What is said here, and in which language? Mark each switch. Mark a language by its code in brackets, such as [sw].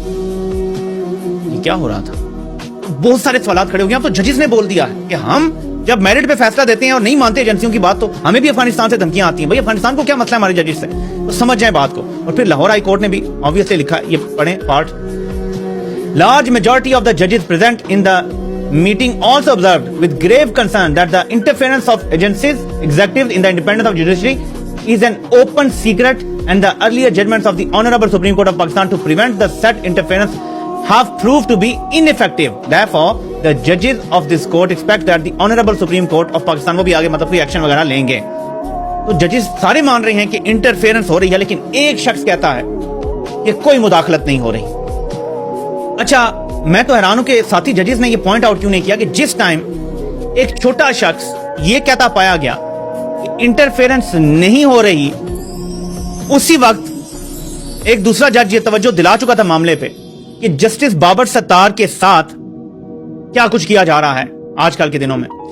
[ur] یہ کیا ہو رہا تھا؟ بہت سارے سوالات کھڑے ہو گئے. اب تو ججز نے بول دیا ہے کہ ہم جب میرٹ پہ فیصلہ دیتے ہیں اور نہیں مانتے ایجنسیوں کی بات تو ہمیں بھی افغانستان سے دھمکیاں آتی ہیں. بھائی افغانستان کو کیا مسئلہ ہے ہمارے ججز سے؟ تو سمجھ جائیں بات کو. اور پھر لاہور ہائی کورٹ نے بھی obviously لکھا, یہ پڑھیں part. [en] Large majority of the judges present in the meeting also observed with grave concern that the interference of agencies, executives in the independence of judiciary is an open secret, and the earlier judgments of the Honorable Supreme Court of Pakistan to prevent the said interference have proved to be ineffective. Therefore, the judges of this court expect that the Honorable Supreme Court of Pakistan [ur] وہ بھی آگے مطلب کوئی action وغیرہ لیں گے. تو ججز سارے مان رہے ہیں کہ انٹرفیرنس ہو رہی ہے, لیکن ایک شخص کہتا ہے کہ کوئی مداخلت نہیں ہو رہی. اچھا, میں تو حیران ہوں کہ ساتھی ججز نے یہ پوائنٹ آؤٹ کیوں نہیں کیا کہ جس ٹائم ایک چھوٹا شخص یہ کہتا پایا گیا کہ انٹرفیرنس نہیں ہو رہی, اسی وقت ایک دوسرا جج یہ توجہ دلا چکا تھا معاملے پہ کہ جسٹس بابر ستار کے ساتھ کیا کچھ کیا جا رہا ہے آج کل کے دنوں میں.